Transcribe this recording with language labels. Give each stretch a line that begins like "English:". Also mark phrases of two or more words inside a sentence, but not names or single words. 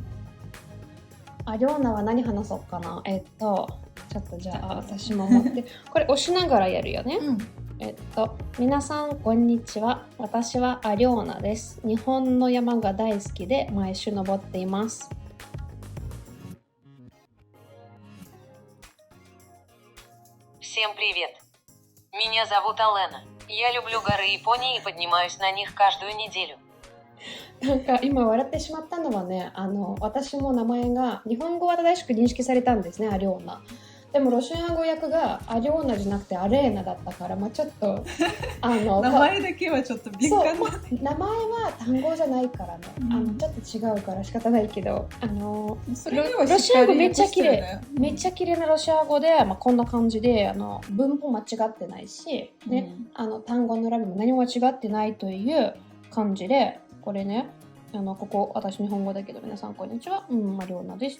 Japanese: りょうなは何話そうかな。ちょっとじゃあ私も持って、これ押しながらやるよね。皆さんこんにちは。私はりょうなです。日本の山が大好きで毎週登っています。
Russian: Всем привет! Меня зовут Алена. Я люблю горы Японии и поднимаюсь на них каждую неделю.
Japanese: なんか今笑ってしまったのはね、私も名前が日本語は正しく認識されたんですね、アリョーナ。でもロシア語訳がアリョーナじゃなくてアレーナだったから、ちょっと名前だけはちょっと敏感な。名前は単語じゃないからね、ちょっと違うから仕方ないけど、ロシア語めっちゃ綺麗、めっちゃ綺麗なロシア語で、こんな感じで文法間違ってないし、ね、単語の選びも何も間違ってないという感じで、これね、ここ私日本語だけど皆さんこんにちは、りょうなです。